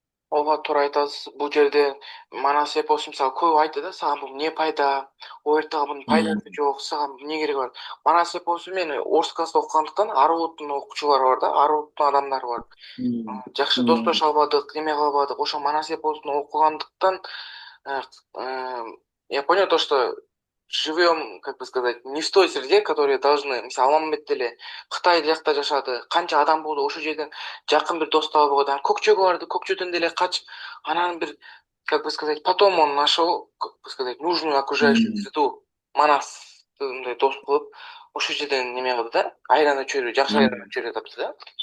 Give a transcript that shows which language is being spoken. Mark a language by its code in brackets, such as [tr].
[ky] Ооба, туура айтасыз. Бул жерде манас эпосу мисалы көп айтты да, сага бул эмне пайда? О жактагы мунун пайдасы жок, сага эмне кереги бар? Манас эпосу мен Орскаста окугандыктан Арууттун окуучулары бар да, Арууттун адамдары бар. Жакшы достоша албадык, неме кылбадык. Ошо манас эпосун окугандыктан [ru] я понял то, что живем, как бы сказать, не в той среде, которые должны. [ky] Мисалы Алмамбет деле Кытай жакта жашады, канча адам болду, ошол жерден жакын бир дос таап койду. Көкчөгө барды, Көкчөдөн деле качып, анан бир, [ru] как бы сказать, потом он нашел, как бы сказать, нужную окружающую среду. [ky] Манас мындай дос кылып, ошол жерден неме кылды да, айрана чөйрө, жакшы айрана чөйрө тапты да.